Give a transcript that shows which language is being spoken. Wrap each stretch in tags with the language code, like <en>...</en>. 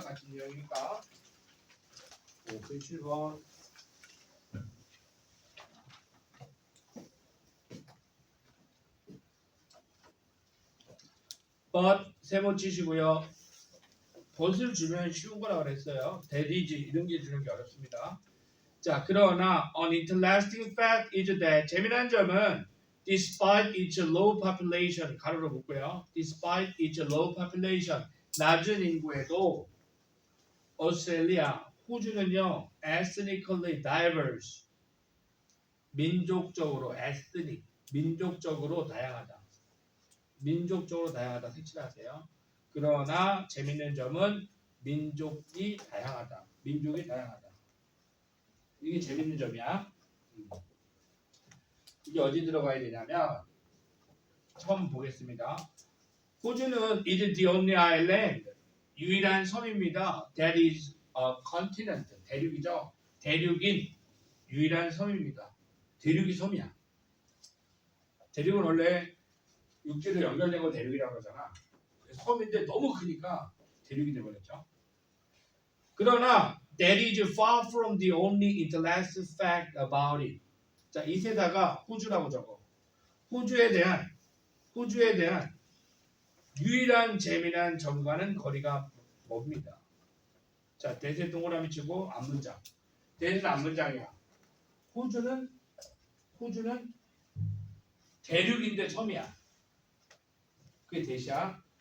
<ko>같은 유형이니까. 97번. but 세모 치시고요. but을 주면 쉬운 거라고 그랬어요. that is 이런 게 주는 게 어렵습니다. 자, 그러나</ko> <en>an interesting fact is that</en> <ko>재미난 점은</ko> <en>despite its low population</en> <ko>가로로 묶고요.</ko> <en>despite its low population</en> <ko>낮은 인구에도 오스트레일리아 호주는요</ko> <en>ethnically diverse</en> <ko>민족적으로 ethnic 민족적으로 다양하다. 민족적으로 다양하다 색칠하세요. 그러나 재밌는 점은 민족이 다양하다. 민족이 다양하다. 이게 재밌는 점이야. 이게 어디 들어가야 되냐면 처음 보겠습니다. 호주는</ko> <en>is the only island</en> <ko>유일한 섬입니다.</ko> <en>That is a continent 대륙이죠.</en> <ko>대륙인 유일한 섬입니다. 대륙이 섬이야. 대륙은 원래 육지로 연결된 거 대륙이라고 그러잖아. 섬인데 너무 크니까 대륙이 되버렸죠.</ko> <en>그러나 that is far from the only interesting fact about it.</en> <ko>자, 이세다가 호주라고 적어. 호주에 대한 유일한 재미난 점과는 거리가 멉니다. 자, 대세 동그라미 치고 앞문장. 대세는 앞문장이야. 호주는 대륙인데 섬이야. 그게 대시야.</ko>